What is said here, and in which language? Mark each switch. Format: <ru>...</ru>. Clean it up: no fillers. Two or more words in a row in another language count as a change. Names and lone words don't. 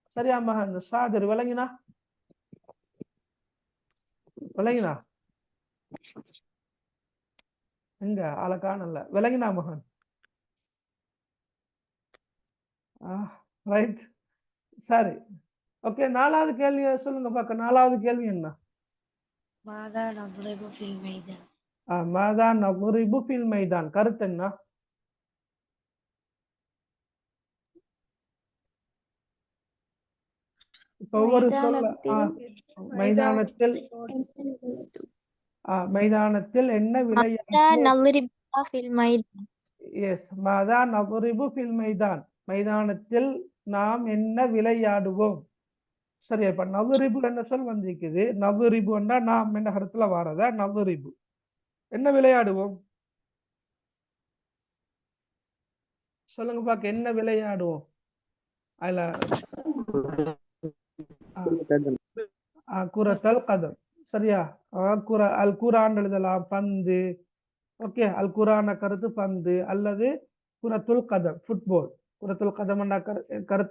<ta>சரியா மகன் சாதிர் விளங்கினா விளங்கினா எங்க ஆளை காணல விளங்கினா மகன் ரைட் சரி ஓகே நாலாவது கேள்வி சொல்லுங்க பார்க்க நாலாவது கேள்வி என்ன</ta> <ar>ماذا نضرب في الميدان ماذا نضرب في الميدان</ar> <ta>கருத்து என்ன இப்ப ஒவ்வொரு சொல்ல மைதானத்தில் மைதானத்தில் என்ன</ta> <ar>ماذا نضرب في الميدان</ar> <ta>எஸ்</ta> <ar>ماذا نضرب في الميدان</ar> <ta>மைதானத்தில் நாம் என்ன விளையாடுவோம் சரி இப்ப நகுரிபு என்ன சொல் வந்திருக்குது நகுரிபுன்னா நாம் என்ன கருத்துல வாரதா நகுரிபு என்ன விளையாடுவோம் சொல்லுங்க பாக்க என்ன விளையாடுவோம் அதுல</ta> <ar>كرة القدم</ar> <ta>சரியா</ta> <ar>الكرة</ar> <ta>எழுதலாம் பந்து ஓகே</ta> <ar>الكرة</ar> <ta>கருத்து பந்து அல்லது</ta> <ar>كرة القدم</ar> <ta>ஃபுட்பால்</ta> <ar>كرة القدم</ar> <ta>கருத்து</ta>